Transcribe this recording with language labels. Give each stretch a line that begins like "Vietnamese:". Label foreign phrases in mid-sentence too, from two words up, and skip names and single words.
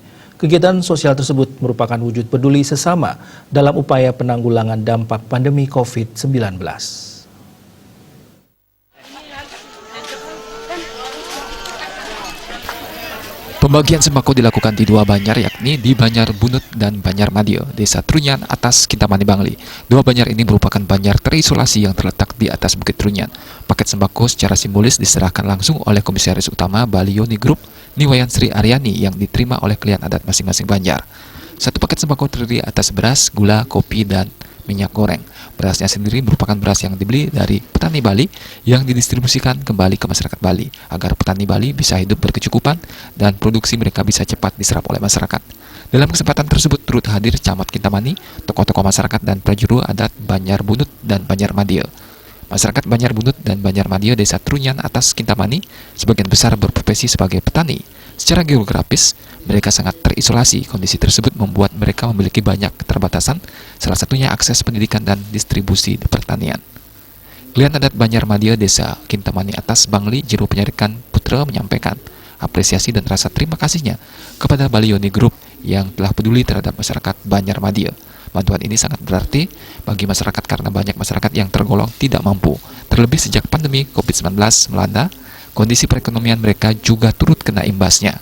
Indonesian: Kegiatan sosial tersebut merupakan wujud peduli sesama dalam upaya penanggulangan dampak pandemi COVID-19. Pembagian sembako dilakukan di dua Banjar, yakni di Banjar Bunut dan Banjar Madio, Desa Trunyan Atas, Kintamani, Bangli. Dua Banjar ini merupakan banjar terisolasi yang terletak di atas Bukit Trunyan. Paket sembako secara simbolis diserahkan langsung oleh Komisaris Utama Bali Yoni Group, Niwayan Sri Aryani, yang diterima oleh klien adat masing-masing Banjar. Satu paket sembako terdiri atas beras, gula, kopi, dan minyak goreng. Berasnya sendiri merupakan beras yang dibeli dari petani Bali yang didistribusikan kembali ke masyarakat Bali agar petani Bali bisa hidup berkecukupan dan produksi mereka bisa cepat diserap oleh masyarakat. Dalam kesempatan tersebut turut hadir Camat Kintamani, tokoh-tokoh masyarakat dan prajuru adat Banjar Bunut dan Banjar Madio. Masyarakat Banjar Bunut dan Banjar Madio Desa Trunyan Atas, Kintamani sebagian besar berprofesi sebagai petani. Secara geografis, mereka sangat terisolasi. Kondisi tersebut membuat mereka memiliki banyak keterbatasan, salah satunya akses pendidikan dan distribusi di pertanian. Klien adat Banjar Madio Desa Kintamani Atas, Bangli, Juru Penyarikan Putra menyampaikan apresiasi dan rasa terima kasihnya kepada Bali Yoni Group yang telah peduli terhadap masyarakat Banjar Madio. Bantuan ini sangat berarti bagi masyarakat karena banyak masyarakat yang tergolong tidak mampu. Terlebih sejak pandemi COVID-19 melanda, kondisi perekonomian mereka juga turut kena imbasnya.